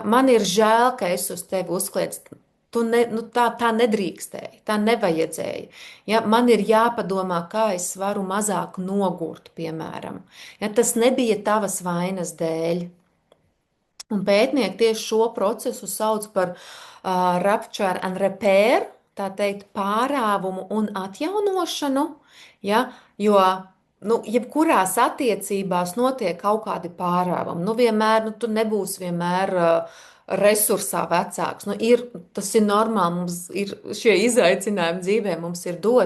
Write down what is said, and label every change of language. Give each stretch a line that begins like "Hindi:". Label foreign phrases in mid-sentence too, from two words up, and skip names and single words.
Latvian: Man ir žēl, ka es uz tevi uzkliedzu. Tā nedrīkstēja, tā nevajadzēja. Ja? Man ir jāpadomā, kā es varu mazāk nogurt, piemēram. Ja? Tas nebija tavas vainas dēļ. Un pētnieki tieši šo procesu sauc par
English: rupture and repair,
Latvian: tā teikt, pārāvumu un atjaunošanu, ja, jo jebkurās attiecībās notiek kaut kādi pārāvumi. Tu nebūsi vienmēr resursā vecāks. Tas ir normāli, mums ir šie izaicinājumi dzīvē, mums ir dot.